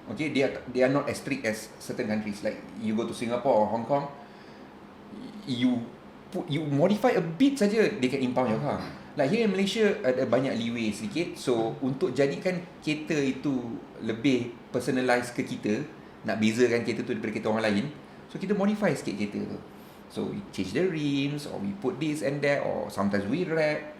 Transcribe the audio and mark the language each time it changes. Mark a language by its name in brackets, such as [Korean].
[English] Okay, they are not as strict as certain countries. Like you go to Singapore or Hong Kong, you modify a bit saja, they can impound your car. Like here in Malaysia [Malay] ada banyak leeway sikit. So untuk jadikan kereta itu lebih personalised ke kita, nak bezakan kereta tu daripada kereta orang lain, so kita modify sikit kereta tu. [English] So we change the rims, or we put this and that, or sometimes we wrap.